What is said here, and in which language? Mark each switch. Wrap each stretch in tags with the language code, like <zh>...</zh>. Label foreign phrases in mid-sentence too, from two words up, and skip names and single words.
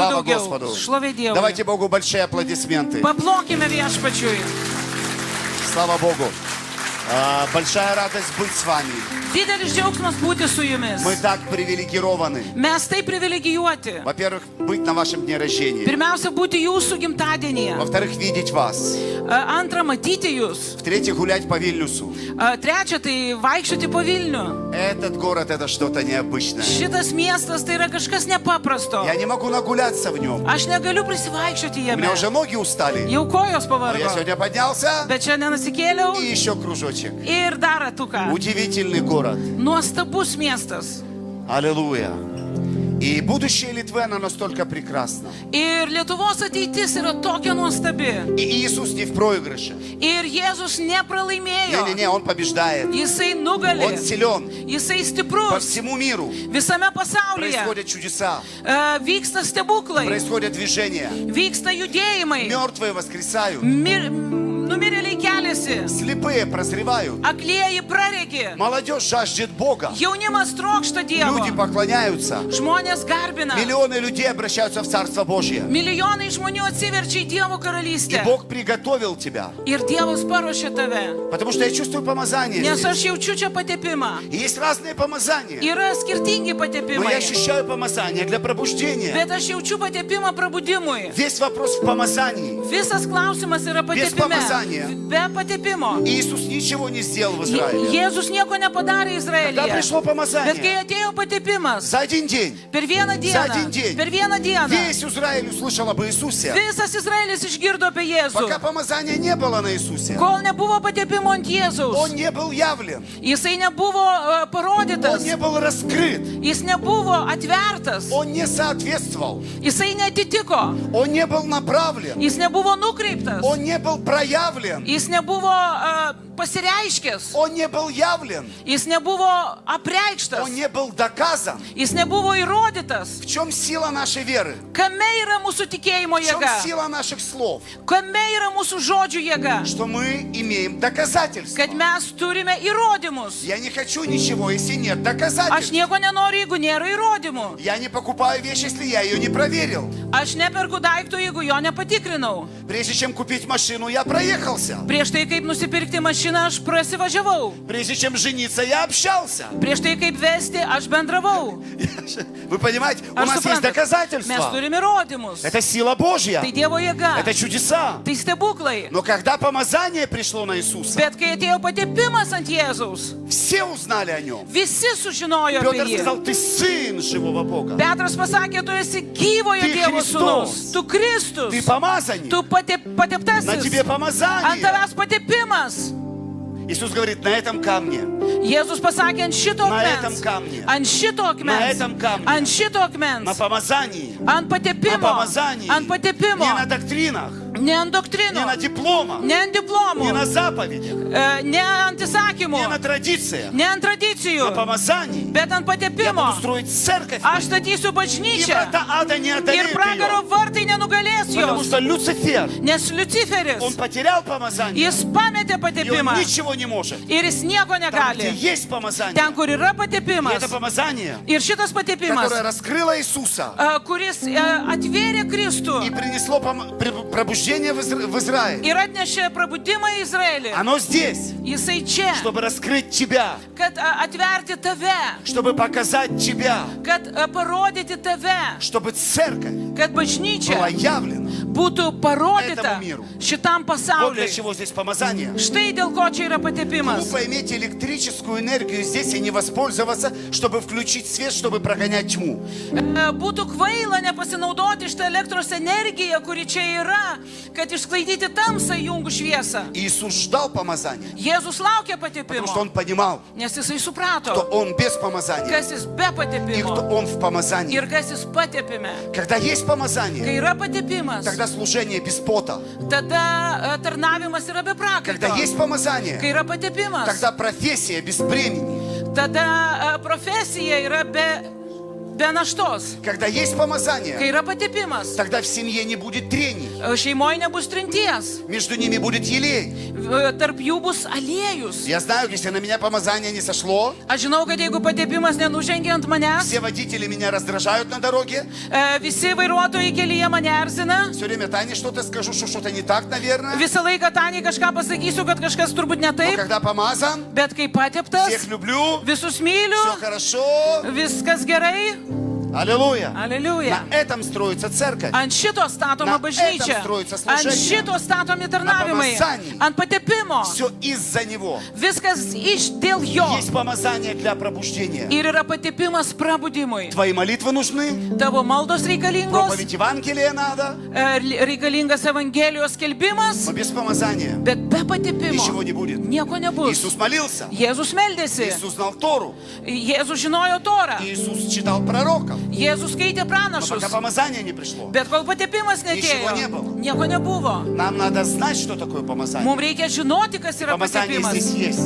<ru>Слава</ru> <lt>daugiau.</lt> <ru>Господу.</ru> <lt>Šlovė Dievui.</lt> <ru>Давайте Богу большие аплодисменты.</ru> <lt>Paplokime viešpačiui.</lt> <ru>Слава Богу. Большая радость быть с вами.</ru> <lt>Didelis džiaugsmas būti su jumis.</lt> <ru>Мы так привилегированы.</ru> <lt>Mes tai privilegijuoti.</lt> <ru>Во-первых, быть на вашем дне рождения.</ru> <lt>Pirmiausia, būti jūsų gimtadienyje.</lt> <ru>Во-вторых, видеть вас.</ru> <lt>Antra, matyti jūs.</lt> <ru>В-третьих, гулять по Вильнюсу.</ru> <lt>Trečia, tai vaikščioti po Vilnių.</lt> <ru>Этот город, это что-то необычное.</ru> <lt>Šitas miestas tai yra kažkas nepaprasto.</lt> <ru>Я не могу нагуляться в нем.</ru> <lt>Aš negaliu prisivaikščioti</lt> <ru>У</ru> <lt>jame.</lt> <ru>меня уже ноги устали.</ru> <lt>Jau kojos</lt> <ru>Но</ru> <lt>pavargo.</lt> <ru>я сегодня поднялся.</ru> <lt>Bet šiandien atsikėliau</lt> <ru>И еще кружочек.</ru> <lt>ir dar ratuką.</lt> <ru>Удивительный город.</ru> <lt>Nuostabus miestas.</lt> <ru>Аллилуйя. И будущее Литвы, оно настолько прекрасно.</ru> <lt>Ir Lietuvos ateitis yra tokia nuostabi.</lt> <ru>И Иисус не в проигрыше.</ru> <lt>Ir Jėzus nepralaimėjo.</lt> <ru>Не-не-не, Он побеждает.</ru> <lt>Jisai nugali.</lt> <ru>Он силен.</ru> <lt>Jisai</lt> <ru>По</ru> <lt>stiprus.</lt> <ru>всему миру</ru> <lt>Visame pasaulyje</lt> <ru>происходят чудеса,</ru> <lt>vyksta stebuklai.</lt> <ru>происходят движения.</ru> <lt>Vyksta judėjimai.</lt> <ru>Мертвые воскресают.</ru> <lt>Numirėliai keliasi.</lt> <ru>Слепые прозревают.</ru> <lt>Aklieji praregi.</lt> <ru>Молодежь жаждет Бога.</ru> <lt>Jaunimas trokšta Dievo.</lt> <ru>Люди поклоняются.</ru> <lt>Žmonės garbina.</lt> <ru>Миллионы людей обращаются в Царство Божье.</ru> <lt>Milijonai žmonių atsiverčia į Dievo</lt> <ru>И</ru> <lt>karalystę.</lt> <ru>Бог приготовил тебя.</ru> <lt>Ir Dievas paruošė tave.</lt> <ru>Потому что я чувствую помазание</ru> <lt>Nes aš</lt> <ru>здесь.</ru> <lt>jaučiu čia patepimą.</lt> <ru>И есть разные помазания.</ru> <lt>Yra skirtingi</lt> <ru>Но я</ru> <lt>patepimai.</lt> <ru>ощущаю помазание для пробуждения.</ru> <lt>Bet aš jaučiu patepimą prabudimui.</lt> <ru>Весь вопрос в помазании.</ru> <lt>Visas klausimas yra</lt> <ru>Без</ru> <lt>patepime.</lt> <ru>помазания.</ru> <lt>Be patepimo.</lt> <ru>Иисус ничего не сделал в Израиле.</ru> <lt>Jėzus nieko nepadarė</lt> <ru>Когда</ru> <lt>Izraelyje.</lt> <ru>пришло</ru> <lt>Bet kai</lt> <ru>помазание,</ru> <lt>atėjo patepimas,</lt> <ru>за один день,</ru> <lt>per vieną</lt> <ru>за один</ru> <lt>dieną,</lt> <ru>день,</ru> <lt>per vieną dieną,</lt> <ru>весь Израиль услышал об Иисусе.</ru> <lt>visas Izraelis išgirdo apie Jėzų.</lt> <ru>Пока помазания не было на Иисусе,</ru> <lt>Kol nebuvo patepimo ant</lt> <ru>Он</ru> <lt>Jėzaus,</lt> <ru>не был явлен,</ru> <lt>jisai nebuvo</lt> <ru>Он</ru> <lt>parodytas,</lt> <ru>не был раскрыт,</ru> <lt>jis nebuvo atvertas,</lt> <ru>Он не соответствовал,</ru> <lt>jisai netitiko,</lt> <ru>Он не был направлен,</ru> <lt>jis nebuvo nukreiptas,</lt> <ru>Он не был проявлен,</ru> <lt>jis nebuvo pasireiškęs,</lt> <ru>Он не был явлен,</ru> <lt>jis nebuvo apreikštas,</lt> <ru>Он не был доказан.</ru> <lt>jis nebuvo įrodytas.</lt> <ru>В чем сила нашей веры?</ru> <lt>Kame yra mūsų tikėjimo</lt> <ru>В чем</ru> <lt>jėga?</lt> <ru>сила наших слов?</ru> <lt>Kame yra mūsų žodžių jėga?</lt> <ru>Что мы имеем доказательства.</ru> <lt>Kad mes turime įrodymus.</lt> <ru>Я не хочу ничего, если нет</ru> <lt>Aš</lt> <ru>доказательств.</ru> <lt>nieko nenoriu, jeigu nėra įrodymų.</lt> <ru>Я не покупаю вещь, если я ее не проверил.</ru> <lt>Aš neperku daiktų, jeigu jo nepatikrinau.</lt> <ru>Прежде чем купить машину, я проехался.</ru> <lt>Prieš tai, kaip nusipirkti mašiną, aš prasivažiavau.</lt> <ru>Прежде чем жениться, я общался.</ru> <lt>Prieš tai, kaip vesti, aš bendravau.</lt> <ru>Вы понимаете, у</ru> <lt>Aš</lt> <ru>нас есть</ru> <lt>suprantu, mes</lt> <ru>доказательства.</ru> <lt>turime įrodymus.</lt> <ru>Это сила Божья.</ru> <lt>Tai Dievo jėga.</lt> <ru>Это чудеса.</ru> <lt>Tai stebuklai.</lt> <ru>Но когда помазание пришло на Иисуса,</ru> <lt>Bet kai atėjo patepimas ant Jėzaus,</lt> <ru>все узнали о нем.</ru> <lt>visi sužinojo</lt> <ru>Петр</ru> <lt>apie jį.</lt> <ru>сказал, ты сын живого Бога.</ru> <lt>Petras pasakė, tu esi gyvojo Tai Dievo Kristus. sūnus. Tu Kristus.</lt> <ru>Ты помазанник.</ru> <lt>Tu</lt> <ru>На</ru> <lt>pateptasis.</lt> <ru>тебе</ru> <lt>Ant</lt> <ru>помазание.</ru> <lt>tavęs patepimas.</lt> <ru>Иисус говорит, на этом камне,</ru> <lt>Jėzus pasakė ant šito</lt> <ru>На этом</ru> <lt>akmens.</lt> <ru>камне.</ru> <lt>Ant šito</lt> <ru>На</ru> <lt>akmens.</lt> <ru>этом камне.</ru> <lt>Ant šito</lt> <ru>на</ru> <lt>akmens.</lt> <ru>помазании,</ru> <lt>Ant</lt> <ru>на</ru> <lt>patepimo.</lt> <ru>помазании,</ru> <lt>Ant patepimo.</lt> <ru>не на доктринах,</ru> <lt>ne ant</lt> <ru>не</ru> <lt>doktrinų,</lt> <ru>на дипломах,</ru> <lt>ne ant</lt> <ru>не</ru> <lt>diplomų,</lt> <ru>на заповедях,</ru> <lt>ne ant įsakymų,</lt> <ru>не на традициях,</ru> <lt>ne ant tradicijų,</lt> <ru>на помазании.</ru> <lt>bet ant</lt> <ru>Я</ru> <lt>patepimo.</lt> <ru>буду строить церковь,</ru> <lt>Aš statysiu</lt> <ru>и</ru> <lt>bažnyčią</lt> <ru>врата ада не</ru> <lt>ir</lt> <ru>одолеют</ru> <lt>pragaro</lt> <ru>ее.</ru> <lt>vartai nenugalės</lt> <ru>Потому</ru> <lt>jos.</lt> <ru>что Люцифер,</ru> <lt>Nes Luciferis,</lt> <ru>он потерял помазание,</ru> <lt>jis pametė</lt> <ru>и он</ru> <lt>patepimą</lt> <ru>ничего не может.</ru> <lt>ir jis nieko</lt> <ru>Там, где</ru> <lt>negali.</lt> <ru>есть помазание,</ru> <lt>Ten, kur yra</lt> <ru>и</ru> <lt>patepimas.</lt> <ru>это помазание,</ru> <lt>Ir šitas patepimas,</lt> <ru>которое раскрыло Иисуса</ru> <lt>kuris atvėrė Kristų</lt> <ru>и принесло пробуждение в Израиль,</ru> <lt>ir atnešė prabudimą į Izraelį.</lt> <ru>оно здесь,</ru> <lt>Jisai čia,</lt> <ru>чтобы раскрыть тебя,</ru> <lt>kad atverti tave,</lt> <ru>чтобы показать тебя,</ru> <lt>kad parodyti tave,</lt> <ru>чтобы церковь</ru> <lt>kad</lt> <ru>была</ru> <lt>bažnyčia</lt> <ru>явлена.</ru> <lt>būtų parodyta</lt> <ru>Этому миру.</ru> <lt>šitam</lt> <ru>Вот для</ru> <lt>pasauliui.</lt> <ru>чего здесь помазание.</ru> <lt>Štai dėl ko čia yra patepimas.</lt> <ru>Глупо иметь электрическую энергию здесь и не воспользоваться, чтобы включить свет, чтобы прогонять тьму.</ru> <lt>Būtų kvaila nepasinaudoti šitą elektros energiją, kuri čia yra, kad išsklaidyti tamsą įjungų šviesą.</lt> <ru>Иисус ждал помазания,</ru> <lt>Jėzus laukia</lt> <ru>потому что</ru> <lt>patepimo,</lt> <ru>Он понимал,</ru> <lt>nes jisai</lt> <ru>кто</ru> <lt>suprato,</lt> <ru>Он без помазания</ru> <lt>kas jis be</lt> <ru>и кто</ru> <lt>patepimo</lt> <ru>Он в помазании.</ru> <lt>ir kas jis patepime.</lt> <ru>Когда есть помазание,</ru> <lt>Kai yra patepimas,</lt> <ru>тогда служение без пота.</ru> <lt>tada tarnavimas yra be</lt> <ru>Когда</ru> <lt>prakaito.</lt> <ru>есть</ru> <lt>Kai</lt> <ru>помазание,</ru> <lt>yra patepimas,</lt> <ru>тогда профессия без бремени.</ru> <lt>tada profesija yra be naštos.</lt> <ru>Когда есть</ru> <lt>Kai</lt> <ru>помазание,</ru> <lt>yra patepimas,</lt> <ru>тогда в семье не будет трений.</ru> <lt>šeimoje nebus trinties,</lt> <ru>Между ними будет елей.</ru> <lt>tarp jų bus aliejus.</lt> <ru>Я знаю, если на меня помазание не сошло,</ru> <lt>Aš žinau, kad jeigu patepimas nenužengia ant manęs,</lt> <ru>все водители меня раздражают на дороге.</ru> <lt>visi vairuotojai kelyje mane erzina,</lt> <ru>Все время Тане что-то скажу, что что-то не так, наверное.</ru> <lt>visą laiką Taniai kažką pasakysiu, kad kažkas turbūt ne</lt> <ru>Но</ru> <lt>taip,</lt> <ru>когда помазан,</ru> <lt>bet kai pateptas,</lt> <ru>всех люблю,</ru> <lt>visus</lt> <ru>все</ru> <lt>myliu,</lt> <ru>хорошо.</ru> <lt>viskas gerai.</lt> <ru>Аллилуйя.</ru> <lt>Aleliuja.</lt> <ru>На этом строится церковь.</ru> <lt>Ant šito statoma</lt> <ru>Na</ru> <lt>bažnyčia,</lt> <ru>этом строится</ru> <lt>ant</lt> <ru>служение.</ru> <lt>šito statomi tarnavimai,</lt> <ru>На помазании.</ru> <lt>ant patepimo.</lt> <ru>Все из-за него.</ru> <lt>Viskas dėl jo.</lt> <ru>Есть помазание для пробуждения.</ru> <lt>Ir yra patepimas prabudimui.</lt> <ru>Твои молитвы нужны,</ru> <lt>Tavo maldos reikalingos,</lt> <ru>проповедь Евангелия надо,</ru> <lt>reikalingas Evangelijos skelbimas,</lt> <ru>но без помазания</ru> <lt>bet be patepimo</lt> <ru>ничего не будет.</ru> <lt>nieko nebus.</lt> <ru>Иисус молился,</ru> <lt>Jėzus meldėsi,</lt> <ru>Иисус знал Тору,</ru> <lt>Jėzus žinojo Torą,</lt> <ru>Иисус читал пророков.</ru> <lt>Jėzus skaitė</lt> <ru>Но</ru> <lt>pranašus,</lt> <ru>пока помазание не пришло,</ru> <lt>bet kol patepimas</lt> <ru>Ničego</ru> <lt>netėjo, nebuvo. nieko nebuvo.</lt> <ru>нам надо знать, что такое помазание.</ru> <lt>Mums reikia žinoti, kas yra</lt> <ru>Помазание</ru> <lt>patepimas.</lt> <ru>здесь есть.</ru>